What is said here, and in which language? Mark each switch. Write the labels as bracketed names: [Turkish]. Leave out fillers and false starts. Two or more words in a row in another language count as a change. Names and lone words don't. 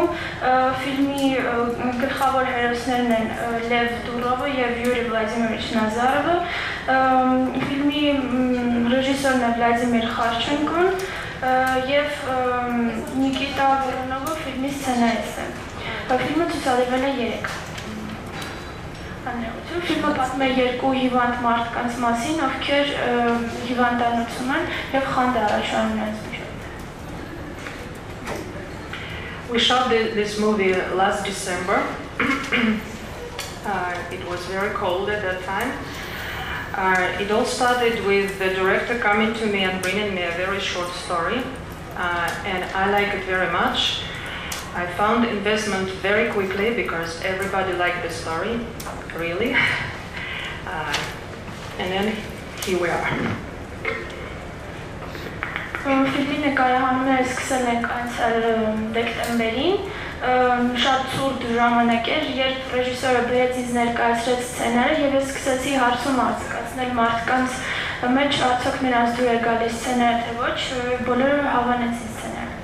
[Armenian] Ֆիլմի գլխավոր հերոսներն են Լև Դուրովը եւ Յուրի Վլադիմիրիչ Նազարովը։ Ֆիլմի ռեժիսորն է Վլադիմիր Խարչենկոն եւ Նիկիտա Վորոնովը ֆիլմի սցենարիստ է։ Ֆիլմը ցուցադրվել է 3 Անեղություն։ Ֆիլմը պատմում է երկու հիվանդ մարդկանց մասին, ովքեր հիվանդանոցում են եւ խանդ առաջանում են միջով։ [English] We shot this movie last December. It was very cold at that time. It all started with the director coming to me and bringing me a very short story, and I like it very much. I found investment very quickly because everybody liked the story, really. And then here we are. [Armenian] Ֆիլմի նկարահանումները սկսել ենք անցյալ դեկտեմբերին, շատ ցուրտ ժամանակ էր, երբ ռեժիսորը բերեց ինձ ներկայացրեց սցենարը եւ ես սկսեցի հարցում հասկացնել մարդկանց մեջ արդյոք նրանց դուր է գալիս սցենարը թե ոչ, բոլորը հավանեցին սցենարը։